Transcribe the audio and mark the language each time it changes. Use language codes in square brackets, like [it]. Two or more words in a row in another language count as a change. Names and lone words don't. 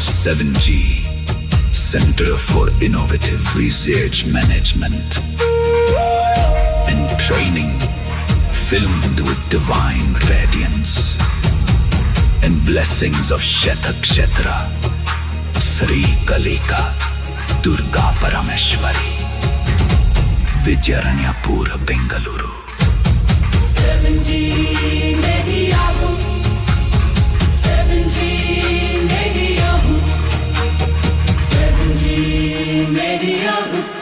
[en] 7G, Center for Innovative Research Management and Training, filmed with divine radiance and blessings of Shatakshatra, Sri Kalika, Durga Parameshwari, Vijayaranyapura, Bengaluru. 7G media hum, 7G media hum, 7G media hum.